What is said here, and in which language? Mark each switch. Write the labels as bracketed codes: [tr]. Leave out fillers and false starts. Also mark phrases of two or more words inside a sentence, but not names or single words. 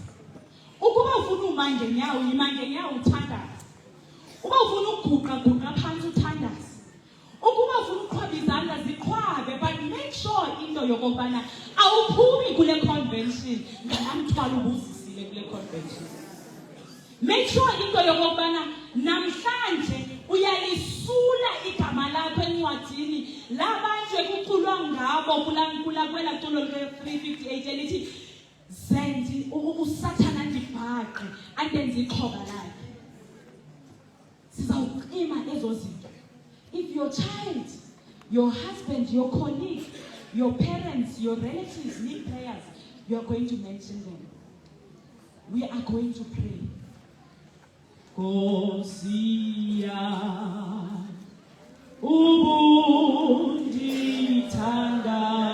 [xh] Ukuba ufuna uma ngenyawo yima ngenyawo uthandaza. Uba ufuna ukuguqa phansi uthandaza. Ukuba ufuna uqhwaba izandla ziqhwabe, [en] but make sure [xh] into yokubana awuphumi kule convention ngamthwalo ubuzisile kule convention. [en] Make sure [xh] into yokubana namhlanje uyalisula igama lakho encwadini labantu ekuculwa ngabo kwela culo le-358 elithi zendi usathana ndibhaqe andenze ixhoba lakhe. Sizawuqima ezo zinto. [en] If your child, your husband, your colleague Your parents, your relatives need prayers. You are going to mention them. We are going to pray. [xh] Kosia ubundithanda